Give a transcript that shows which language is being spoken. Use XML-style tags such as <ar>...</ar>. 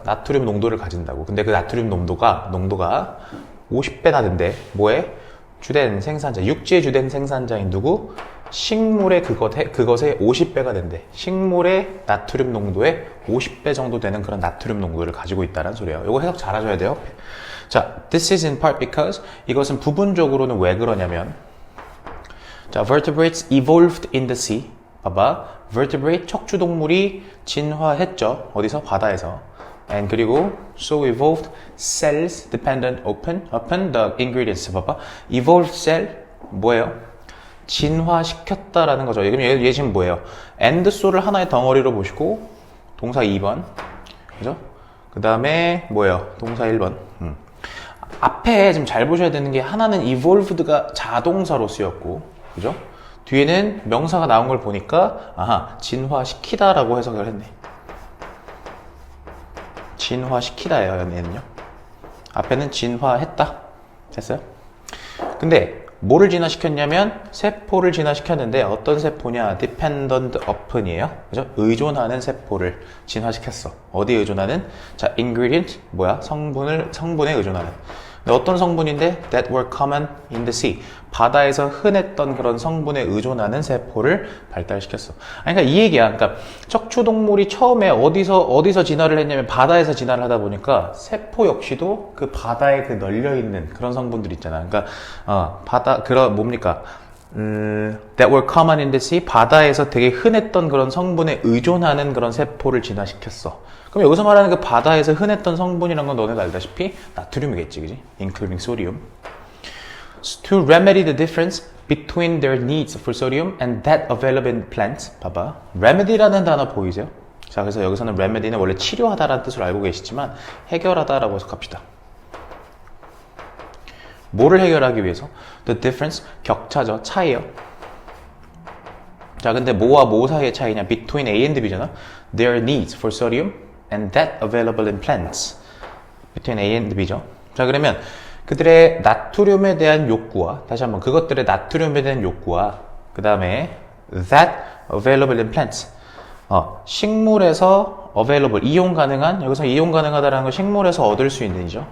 <ko>나트륨 농도를 가진다고. 근데 그 나트륨 농도가 50배나 된대. 뭐에? 주된 생산자, 육지의 주된 생산자인 누구? 식물의 그것에 50배가 된대. 식물의 나트륨 농도에 50배 정도 되는 그런 나트륨 농도를 가지고 있다는 소리예요. 이거 해석 잘 하셔야 돼요.</ko> <en>자, this is in part because,</en> <ko>이것은 부분적으로는 왜 그러냐면,</ko> <en>자, vertebrates evolved in the sea.</en> <ko>봐봐. vertebrate, 척추동물이 진화했죠. 어디서? 바다에서.</ko> <en>and 그리고 so evolved cells dependent upon the ingredients. 봐봐.</en> <ko>evolved cell, 뭐예요? 진화시켰다라는 거죠. 그럼 얘 지금 뭐예요? and so를 하나의 덩어리로 보시고, 동사 2번. 그죠? 그 다음에 뭐예요? 동사 1번. 앞에 지금 잘 보셔야 되는 게 하나는 evolved가 자동사로 쓰였고, 그죠? 뒤에는 명사가 나온 걸 보니까 아하, 진화시키다라고 해석을 했네. 진화시키다예요, 얘는요. 앞에는 진화했다. 됐어요? 근데 뭐를 진화시켰냐면 세포를 진화시켰는데 어떤 세포냐?</ko> <en>dependent upon이에요.</en> <ko>그죠? 의존하는 세포를 진화시켰어. 어디에 의존하는? 자, ingredient 뭐야? 성분에 의존하는. 근데 어떤 성분인데?</ko> <en>that were common in the sea.</en> <ko>바다에서 흔했던 그런 성분에 의존하는 세포를 발달시켰어. 아니, 그러니까 이 얘기야. 그러니까 척추동물이 처음에 어디서 진화를 했냐면 바다에서 진화를 하다 보니까 세포 역시도 그 바다에 그 널려 있는 그런 성분들 있잖아. 그러니까 그런 뭡니까?</ko> <en>that were common in the sea.</en> <ko>바다에서 되게 흔했던 그런 성분에 의존하는 그런 세포를 진화시켰어. 그럼 여기서 말하는 그 바다에서 흔했던 성분이란 건 너네가 알다시피 나트륨이겠지, 그지?</ko> <en>including sodium. To remedy the difference between their needs for sodium and that available in plants.</en> <ko>봐봐. remedy라는 단어 보이세요? 자, 그래서 여기서는 remedy는 원래 치료하다라는 뜻으로 알고 계시지만 해결하다라고 해석합시다. 뭐를 해결하기 위해서?</ko> <en>The difference, 격차죠.</en> <ko>차이요. 자, 근데 뭐와 뭐 사이의 차이냐?</ko> <en>Between A and B잖아. Their needs for sodium and that available in plants. Between A and B죠.</en> <ko>자, 그러면 그들의 나트륨에 대한 욕구와 다시 한번 그것들의 나트륨에 대한 욕구와 그 다음에</ko> <en>that available in plants.</en> <ko>식물에서 available, 이용 가능한, 여기서 이용 가능하다라는 건 식물에서 얻을 수 있는이죠.</ko>